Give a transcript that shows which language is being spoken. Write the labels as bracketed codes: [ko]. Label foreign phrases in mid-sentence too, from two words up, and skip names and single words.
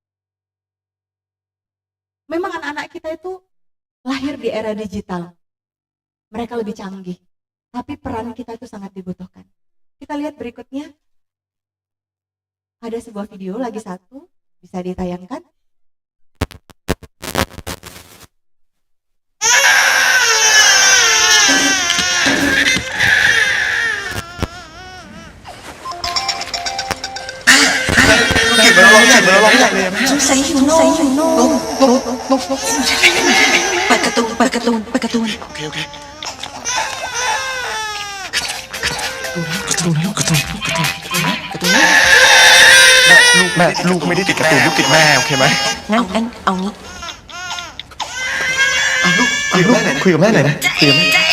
[id] Memang anak-anak kita itu lahir di era digital. Mereka lebih canggih. Tapi peran kita itu sangat dibutuhkan. Kita lihat berikutnya. Ada sebuah video lagi satu, bisa ditayangkan. Súng sấy nô Bật cà tùn Ok [th] ลูกไม่ได้ติดการ์ตูนลูกติดแม่โอเคไหม งั้นเอางี้ ลูกคุยกับแม่หน่อยนะคุยกับแม่